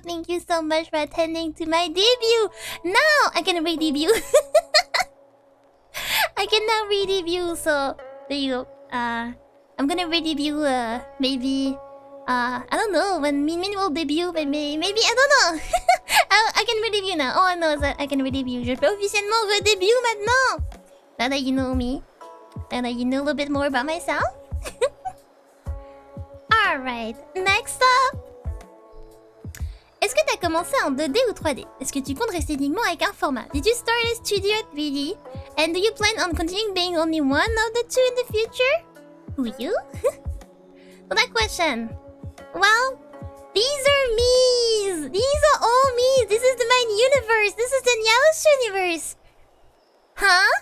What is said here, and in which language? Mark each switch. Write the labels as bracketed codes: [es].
[en] Thank you so much for attending to my debut. Now I can re-debut. I can now re-debut. So there you go. I'm gonna re-debut maybe I don't know when Min will debut, but maybe I don't know. I can re-debut now. All I know is that I can re-debut. [fr] Je peux officiellement re-debut maintenant. [en] Now that you know me, and that you know a little bit more about myself. Alright, next up. [fr] Est-ce que t'as commencé en 2D ou 3D? Est-ce que tu comptes rester uniquement avec un format? [en] Did you start a studio at 3D? And do you plan on continuing being only one of the two in the future? Who, you? So that question. Well, these are me's. These are all me's. This is the main universe. This is the Nyao Shu universe. Huh?